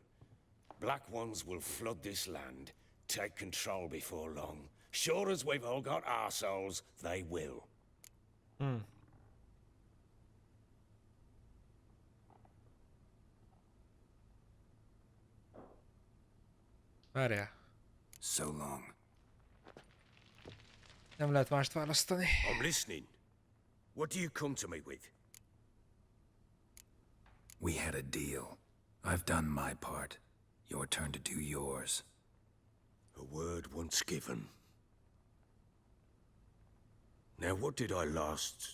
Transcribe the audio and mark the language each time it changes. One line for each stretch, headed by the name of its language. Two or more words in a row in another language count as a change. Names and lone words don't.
English: Black Ones will flood this land, take control before long. Sure as we've all got arseholes, they will.
Hungarian: Várjál.
English: So long.
Hungarian: Nem lehet mást választani.
English: I'm listening. What do you come to me with? We had a deal. I've done my part. Your turn to do yours. A word once given. Now what did I last...